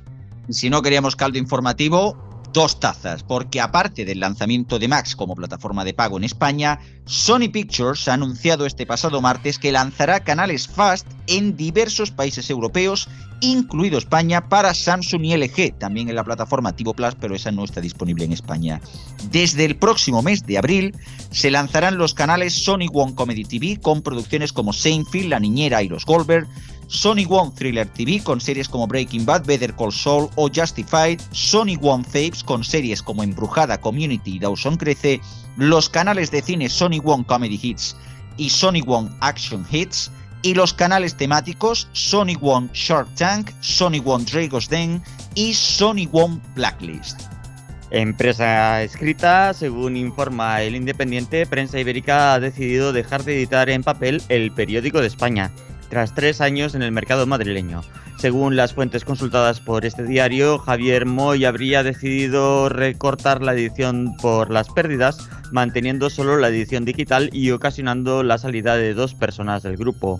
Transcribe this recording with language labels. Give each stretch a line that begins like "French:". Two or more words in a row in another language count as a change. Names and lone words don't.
Spanish: Si no queríamos caldo informativo, 2 tazas, porque aparte del lanzamiento de Max como plataforma de pago en España, Sony Pictures ha anunciado este pasado martes que lanzará canales FAST en diversos países europeos, incluido España, para Samsung y LG, también en la plataforma TiVo Plus, pero esa no está disponible en España. Desde el próximo mes de abril se lanzarán los canales Sony One Comedy TV con producciones como Seinfeld, La Niñera y Los Goldberg, Sony One Thriller TV con series como Breaking Bad, Better Call Saul o Justified, Sony One Fapes con series como Embrujada, Community y Dawson Crece, los canales de cine Sony One Comedy Hits y Sony One Action Hits, y los canales temáticos Sony One Shark Tank, Sony One Dragon's Den y Sony One Blacklist. Empresa escrita, según informa El Independiente, Prensa Ibérica ha decidido dejar de editar en papel El Periódico de España, tras 3 años en el mercado madrileño. Según las fuentes consultadas por este diario, Javier Moy habría decidido recortar la edición por las pérdidas, manteniendo solo la edición digital y ocasionando la salida de 2 personas del grupo.